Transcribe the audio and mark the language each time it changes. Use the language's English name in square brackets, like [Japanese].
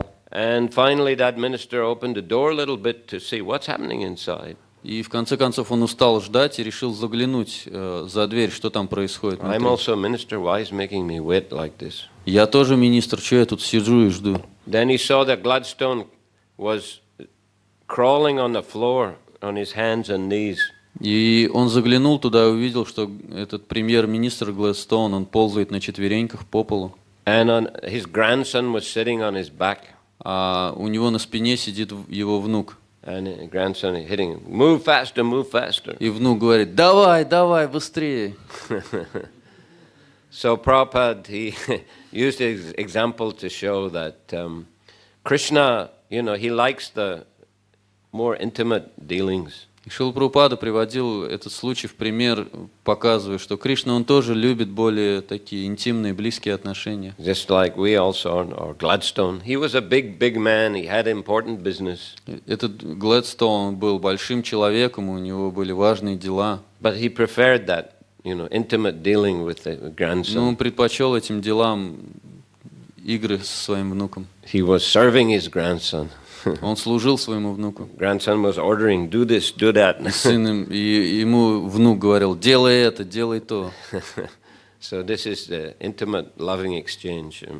[English] And finally that minister opened the door a little bit to see what's happening inside. [Russian] И в конце концов он устал ждать и решил заглянуть за дверь, что там происходит внутри. [English] I'm also a minister. Why is making me wait like this? [Russian] Я тоже министр, что я тут сижу и жду? [English] Then he saw that Gladstone was crawling on the floor on his hands and knees. [Russian] И он заглянул туда и увидел, что этот премьер-министр Гладстоун, он ползает на четвереньках по полу. [English] And his grandson was sitting on his back. [Russian] А у него на спине сидит его внук. [English] And his grandson is hitting him. Move faster, move faster. [Russian] И внук говорит, давай, давай, быстрее. [English] So Prabhupada, he used his example to show that Krishna, he likes the more intimate dealings. [Russian] И Шрила Прабхупада приводил этот случай в пример, показывая, что Кришна, он тоже любит более такие интимные, близкие отношения. [English] Just like we also, or Gladstone. He was a big man, he had important business. [Russian] Этот Гладстоун был большим человеком, у него были важные дела. [English] But he preferred that, intimate dealing with the grandson. [Russian] Но он предпочел этим делам игры со своим внуком. [English] He was serving his grandson. [Russian] Он служил своему внуку. [English] Grandson was ordering, do this, do that. [Russian] И ему внук говорил, делай это, делай то. [English] So this is the intimate, loving exchange.